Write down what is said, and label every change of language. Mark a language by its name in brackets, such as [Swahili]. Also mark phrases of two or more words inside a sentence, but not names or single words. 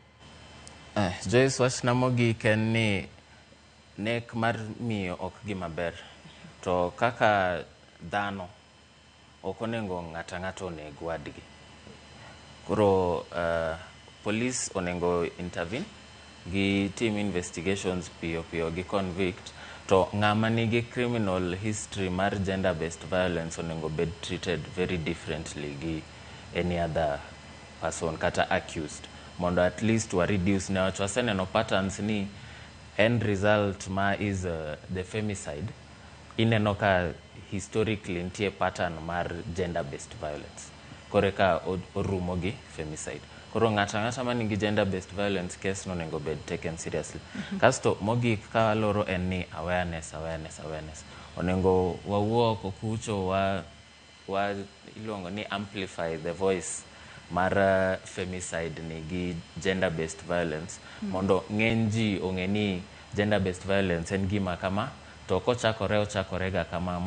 [Luo (Kenya and Tanzania)] Joyce wachna mogik en ni nek mar miyo ok gima ber to kaka dhano ok onego ng'ata ng'ato oneg wadgi. Koro police onego intervene gi [English] team investigations [Luo (Kenya and Tanzania)] piyo gi convict to ng'ama nigi [English] criminal history [Luo (Kenya and Tanzania)] mar [English] gender based violence [Luo (Kenya and Tanzania)] onego bed [English] treated very differently [Luo (Kenya and Tanzania)] gi [English] any other person [Luo (Kenya and Tanzania)] kata accused mondo [English] at least [Luo (Kenya and Tanzania)] wa reduce ne wach waseneno patterns ni [English] end result [Luo (Kenya and Tanzania)] ma [English] is the femicide [Luo (Kenya and Tanzania)] ineno ka historically ntie pattern mar [English] gender based violence [Luo (Kenya and Tanzania)] kore ka orumo gi femicide. Koro ng'ata ma nigi [English] gender based violence case [Luo (Kenya and Tanzania)] no onego bed [English] taken seriously. [Luo (Kenya and Tanzania)] Kasto mogik ka loro en ni awareness onego wawuo kokucho wa ilongo ni [English] amplify the voice [Luo (Kenya and Tanzania)] mar femicide ni gi [English] gender based violence [Luo (Kenya and Tanzania)] mondo ng'eny ji ong'e ni [English] gender based violence [Luo (Kenya and Tanzania)] en gima kama to kochakore ga kama